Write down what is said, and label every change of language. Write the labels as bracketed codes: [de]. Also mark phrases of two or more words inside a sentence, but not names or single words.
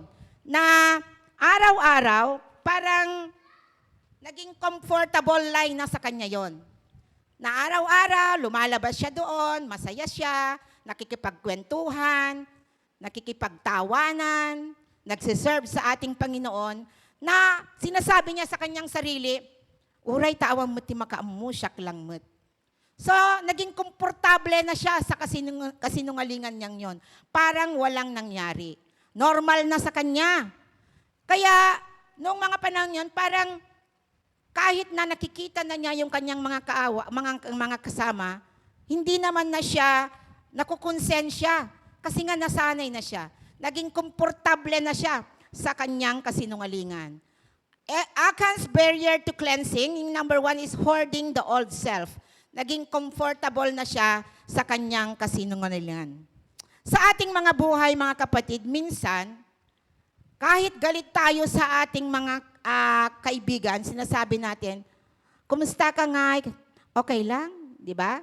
[tl] Na araw-araw, parang naging [en] comfortable life [tl] na sa kanya yon. Na araw-araw, lumalabas siya doon, masaya siya, nakikipagkwentuhan, nakikipagtawanan, nagsiserve sa ating Panginoon, na sinasabi niya sa kanyang sarili, [ilo] uray taawang mo ti makaamu, siyak lang mo't. [tl] So, naging komportable na siya sa kasinungalingan niyang yon. Parang walang nangyari. Normal na sa kanya. Kaya, noong mga panahon yon, parang kahit na nakikita na niya yung kanyang mga mga kasama, hindi naman na siya nakukonsensya kasi nga nasanay na siya. Naging komportable na siya sa kanyang kasinungalingan. [en] Achan's barrier to cleansing, yung number 1 is hoarding the old self. [tl] Naging comfortable na siya sa kanyang kasinungalingan. Sa ating mga buhay, mga kapatid, minsan, kahit galit tayo sa ating mga kaibigan, sinasabi natin, kumusta ka nga? Okay lang, di ba?